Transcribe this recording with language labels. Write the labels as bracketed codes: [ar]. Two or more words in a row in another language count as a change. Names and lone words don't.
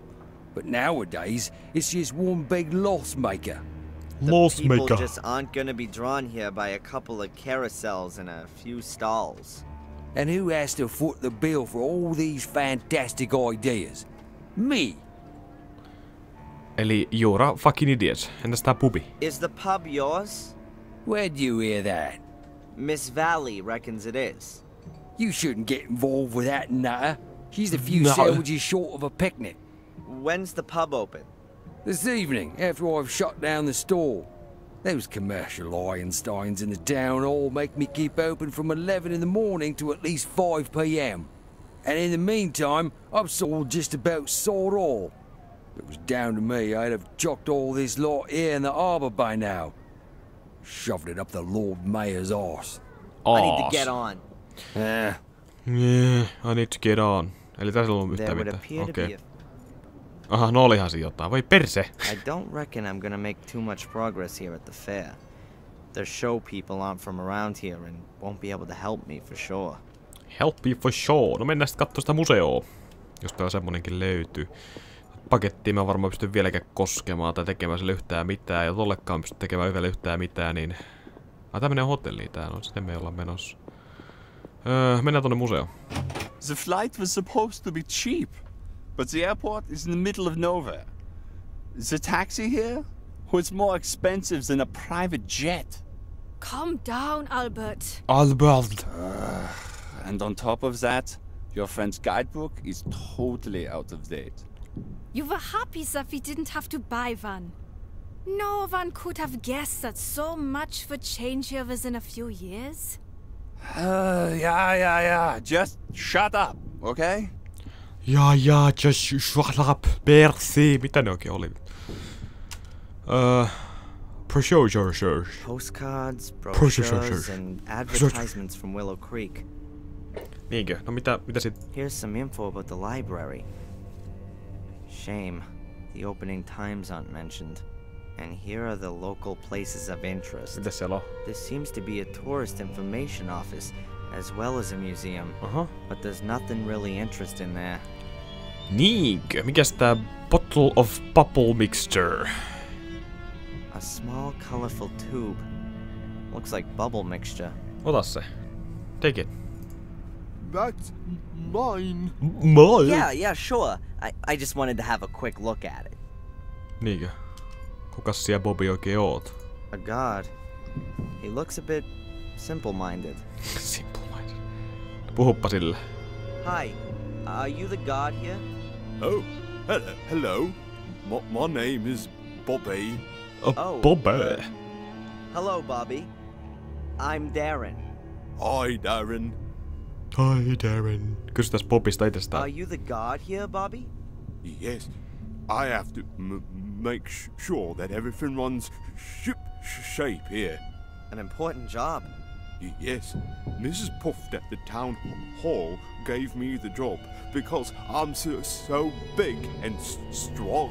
[en] But nowadays, it's just one big loss maker. The people just aren't gonna be drawn here by a couple of carousels and a few stalls. And who has to foot the bill for all these fantastic ideas? Me. Eli you're a fucking idiot. [fi] Entäs tää pubi? [en] Is the pub yours? Where'd you hear that? Miss Valley reckons it is. You shouldn't get involved with that nutter. She's a few No. sandwiches short of a picnic. When's the pub open? This evening, after I've shut down the store. Those commercial Einsteins in the town hall make me keep open from 11 in the morning to at least 5 p.m. And in the meantime, I've sold just about sod all. If it was down to me, I'd have chucked all this lot here in the harbour by now. Shoved it up the Lord Mayor's arse. I need to get on. Yeah, I need to get on. [fi] Eli tässä on yhtään mitään. Okei. Aha, no olihan se jotain. Voi perse. [en] I don't reckon I'm gonna make too much progress here at the fair. The show people aren't from around here and won't be able to help me for sure. Help me for sure. [fi] No mennään sitten kattoo sitä museoa. Jos täällä semmonenkin löytyy. Pakettiin mä varmaan pystyn vieläkään koskemaan tai tekemään sille yhtään mitään. Ja tollekaan pystyn tekemään vielä yhtään mitään, niin... tää menee hotelliin tää on. Sitten me ollaan menossa. Mennään tonne museoon. [en] The flight was supposed to be cheap, but the airport is in the middle of nowhere. The taxi here was more expensive than a private jet. Calm down, Albert. Albert. And on top of that, your friend's guidebook is totally out of date. You were happy that we didn't have to buy one. No one could have guessed that so much would change here within a few years. Yeah. Just shut up, okay? Ja, just shut up. [fi] Persi. Mitä ne oikein oli? [en] Brochures. Postcards, brochures, and advertisements from Willow Creek. [fi] Niinkö? No mitä sit? [en] Here's some info about the library. Shame, the opening times aren't mentioned. And here are the local places of interest. [fi] Mitäs siellä on? [en] This seems to be a tourist information office, as well as a museum. But there's nothing really interesting there. [fi] Niinkö? Mikäs tää [en] bottle of bubble mixture? A small, colorful tube. Looks like bubble mixture. [fi] Ota se. [en] Take it. That's mine. Mine? Yeah, sure. I just wanted to have a quick look at it. [fi] Niinkö? Kukas siellä Bobby oikein oot? [en] A god. He looks a bit simple-minded. [fi] Simple-minded. Puhuppa sille. [en] Hi. Are you the god here? Oh, hello. My name is Bobby. Oh, Bobby. Hello, Bobby. I'm Darren. Hi, Darren. Hi, Darren. [fi] Kysytäs Bobista itsestään. [en] Are you the god here, Bobby? Yes, I have to make sure that everything runs shape here. An important job. Yes, Mrs. Puffed at the town hall gave me the job because I'm so big and strong.